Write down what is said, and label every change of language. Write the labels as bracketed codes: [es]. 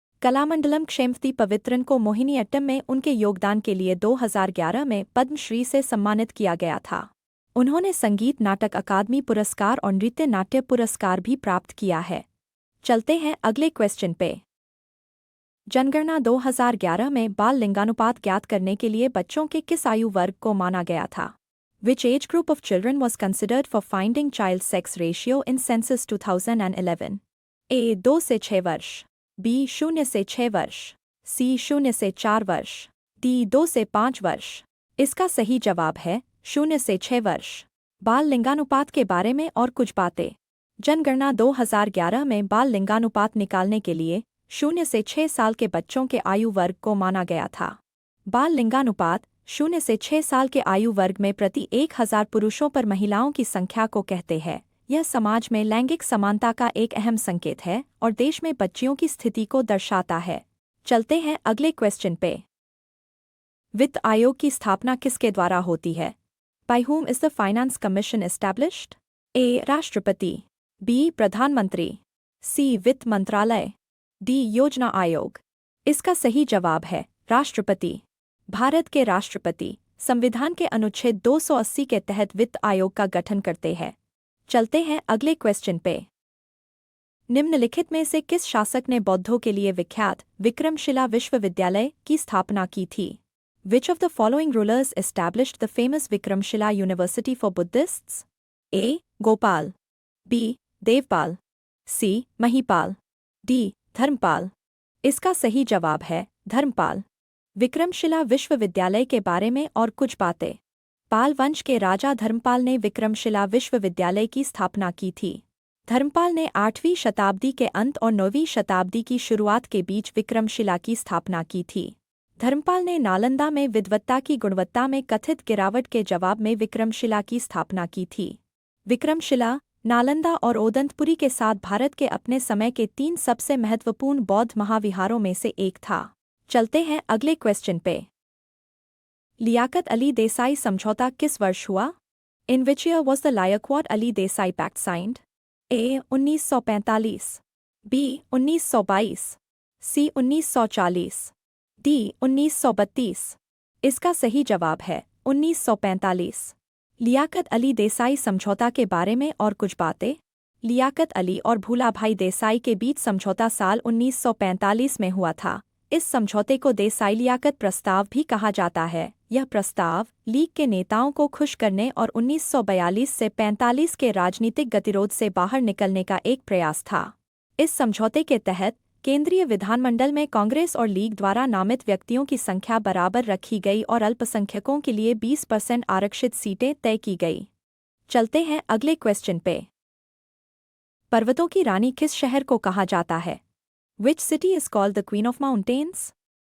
[hi] कलामंडलम क्षेमवती पवित्रन को मोहिनीअट्टम में उनके योगदान के लिए 2011 में पद्मश्री से सम्मानित किया गया था। उन्होंने संगीत नाटक अकादमी पुरस्कार और नृत्य नाट्य पुरस्कार भी प्राप्त किया है। चलते हैं अगले क्वेश्चन पे। जनगणना 2011 में बाल लिंगानुपात ज्ञात करने के लिए बच्चों के किस आयु वर्ग को माना गया था? [en] Which age group of children was considered for finding child sex ratio in census 2011? [hi] A. 2 से 6 वर्ष, B. 0 से 6 वर्ष, C. 0 से 4 वर्ष, D. 2 से 5 वर्ष। इसका सही जवाब है 0 से 6 वर्ष। बाल लिंगानुपात के बारे में और कुछ बातें। जनगणना 2011 में बाल लिंगानुपात निकालने के लिए 0 से 6 साल के बच्चों के आयु वर्ग को माना गया था। बाल लिंगानुपात 0 से 6 साल के आयु वर्ग में प्रति 1000 पुरुषों पर महिलाओं की संख्या को कहते हैं। यह समाज में लैंगिक समानता का एक अहम संकेत है और देश में बच्चियों की स्थिति को दर्शाता है। चलते हैं अगले क्वेश्चन पे। वित्त आयोग की स्थापना किसके द्वारा होती है? [en] By whom is the Finance Commission established? [hi] A. राष्ट्रपति, B. प्रधानमंत्री, C. वित्त मंत्रालय, D. योजना आयोग। इसका सही जवाब है राष्ट्रपति। भारत के राष्ट्रपति संविधान के अनुच्छेद 280 के तहत वित्त आयोग का गठन करते हैं। चलते हैं अगले क्वेश्चन पे। निम्नलिखित में से किस शासक ने बौद्धों के लिए विख्यात विक्रमशिला विश्वविद्यालय की स्थापना की थी? [en] Which of the following rulers established the famous Vikramshila University for Buddhists? [hi] A. Gopal, B. Devpal, C. Mahipal, D. Dharmpal. इसका सही जवाब है धर्मपाल। विक्रमशिला विश्वविद्यालय के बारे में और कुछ बातें। पाल वंश के राजा धर्मपाल ने विक्रमशिला विश्वविद्यालय की स्थापना की थी। धर्मपाल ने 8वीं शताब्दी के अंत और 9वीं शताब्दी की शुरुआत के बीच विक्रमशिला की स्थापना की थी। धर्मपाल ने नालंदा में विद्वत्ता की गुणवत्ता में कथित गिरावट के जवाब में विक्रमशिला की स्थापना की थी। विक्रमशिला, नालंदा और ओदंतपुरी के साथ भारत के अपने समय के 3 सबसे महत्वपूर्ण बौद्ध महाविहारों में से एक था। चलते हैं अगले क्वेश्चन पे। लियाकत अली देसाई समझौता किस वर्ष हुआ? [en] In which year was the Liaquat-Ali Desai Pact signed? [hi] A. 1945, B. 1922, C. 1940, D. 1932। इसका सही जवाब है 1945। लियाकत अली देसाई समझौता के बारे में और कुछ बातें। लियाकत अली और भूलाभाई देसाई के बीच समझौता साल 1945 में हुआ था। इस समझौते को देसाई लियाकत प्रस्ताव भी कहा जाता है। यह प्रस्ताव लीग के नेताओं को खुश करने और 1942 से 45 के राजनीतिक गतिरोध से बाहर निकलने का एक प्रयास था। इस समझौते के तहत केंद्रीय विधानमंडल में कांग्रेस और लीग द्वारा नामित व्यक्तियों की संख्या बराबर रखी गई और अल्पसंख्यकों के लिए 20% आरक्षित सीटें तय की गई। चलते हैं अगले क्वेश्चन पे। पर्वतों की रानी किस शहर को कहा जाता है? [en] Which city is called the Queen of Mountains?